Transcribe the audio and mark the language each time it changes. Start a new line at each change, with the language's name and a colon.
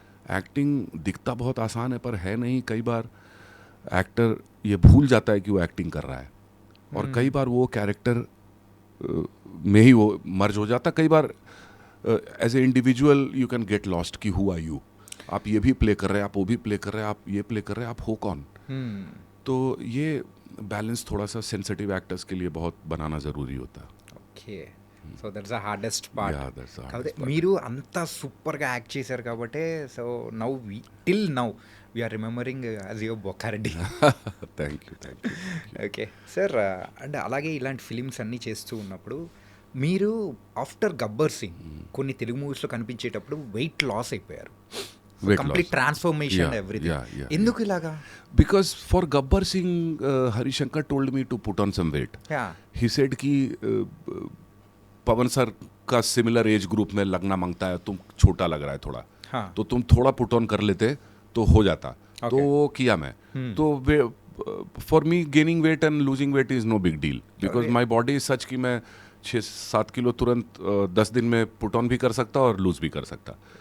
Hindi: Acting दिखता बहुत आसान है पर है नहीं। कई बार एक्टर ये भूल जाता है कि वो एक्टिंग कर रहा है और कई बार वो कैरेक्टर में ही वो मर्ज हो जाता। कई बार
English: as a individual you can get lost कि who are you,
Hindi: आप ये भी प्ले कर रहे हैं, आप वो भी प्ले कर रहे हैं, आप ये प्ले कर रहे हैं, आप हो कौन। तो ये बैलेंस थोड़ा सा सेंसिटिव एक्टर्स के लिए बहुत बनाना ज़रूरी होता है।
English: Okay so that's the hardest part. Yeah, that's the hardest
Telugu: కాకపోతే
English: part.
Telugu: మీరు అంత సూపర్గా యాక్ట్ చేశారు కాబట్టి
English: So now till now we are remembering as your Bokkareddy. Thank you.
Telugu: Okay sir, అంటే అలాగే ఇలాంటి ఫిలిమ్స్ అన్నీ చేస్తూ ఉన్నప్పుడు మీరు ఆఫ్టర్ గబ్బర్ సింగ్ కొన్ని తెలుగు మూవీస్లో కనిపించేటప్పుడు వెయిట్ లాస్ అయిపోయారు.
English: Weight
Telugu: complete
English: loss.
Telugu: Transformation
English: Yeah, everything. yeah.
Telugu: ఎందుకు ఇలాగా?
English: Because for Gabbar Singh, Harishankar told me to put on some weight. Yeah. He said
Hindi: कि पवन सर का सिमिलर एज ग्रुप में लगना मांगता है, तुम छोटा लग रहा है थोड़ा, हाँ. तो तुम थोड़ा पुट ऑन कर लेते तो हो जाता. तो वो किया मैं. तो
English: for me gaining weight and losing weight is no big deal because my body is such
Hindi: कि मैं 6-7 किलो तुरंत 10 दिन में पुट ऑन भी कर सकता और लूज भी कर सकता.